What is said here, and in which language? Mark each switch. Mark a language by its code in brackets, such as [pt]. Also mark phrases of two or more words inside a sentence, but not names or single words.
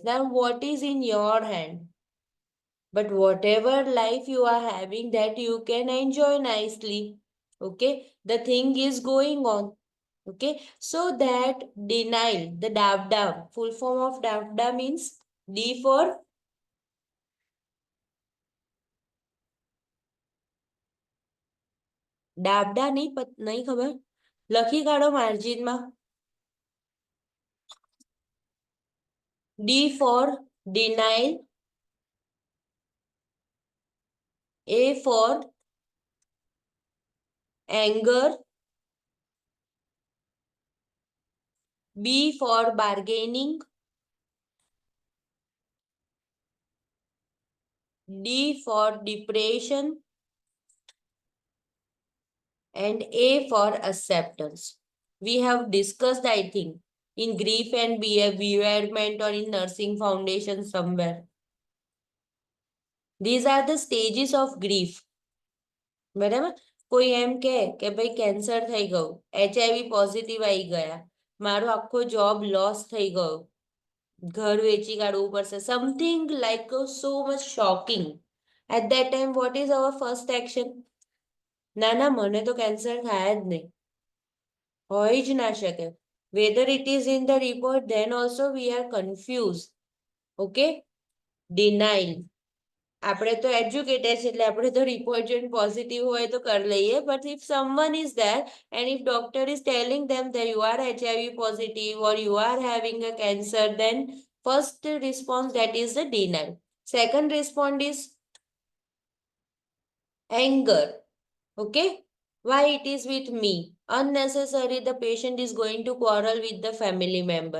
[en] Now what is in your hand? But whatever life you are having, that you can enjoy nicely. Okay. The thing is going on. Okay. So that denial, the DABDA, full form of DABDA means D for [gu] ડાબડા નહીં ખબર લખી કાઢો માર્જિનમાં. [en] D for denial, A for anger, B for bargaining, D for depression, and A for acceptance. We have discussed, I think, in grief and bewilderment or in nursing foundation somewhere. These are the stages of grief. [gu] બરાબર. કોઈ એમ કે ભાઈ કેન્સર થઈ ગયું, [en] HIV positive [gu] આવી ગયા, મારો આખો [en] job loss [gu] થઈ ગયો, ઘર વેચી કાઢવું પડશે, [en] something like so much shocking. At that time what is our first action? [gu] ના ના, મને તો કેન્સર થાય જ નહીં, હોય જ ના શકે. [en] Whether it is in the report, then also we are confuse. Okay, denial. [gu] આપણે તો એજ્યુકેટેડ છે એટલે આપણે તો રિપોર્ટ જોઈને પોઝિટિવ હોય તો કરી લઈએ. [en] But if someone is there and if doctor is telling them that you are HIV positive or you are having a cancer, then first response, that is the denial. Second response is anger. Okay, why it is with me? Unnecessary, the patient is going to quarrel with the family member.